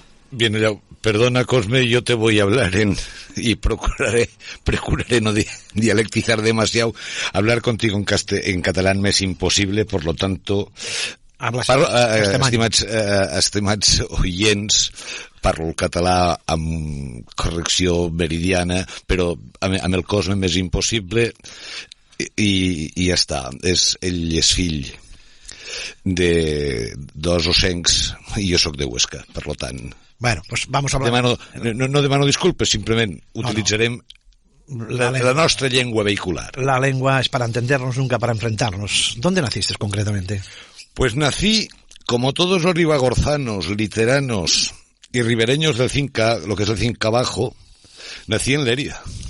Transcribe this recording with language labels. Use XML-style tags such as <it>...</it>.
<es>Bien, perdona, Cosme, yo te voy a hablar y procuraré no dialectizar demasiado. Hablar contigo en catalán me es imposible, por lo tanto...</es> <ca>estimats oients, parlo el català amb correcció meridiana, però amb el Cosme m'és impossible i ja està. Ell és fill de dos ossencs i jo sóc de Huesca, per lo tant...</ca> <es>Bueno, pues vamos a hablar...</es> <ca>No demano disculpes, simplement utilitzarem la nostra llengua vehicular.</ca> <es>La lengua es para entendernos, nunca para enfrentarnos. ¿Dónde naciste concretamente? Pues nací, como todos los ribagorzanos, literanos y ribereños del Cinca, lo que es el Cinca Bajo, nací en Lérida.</es>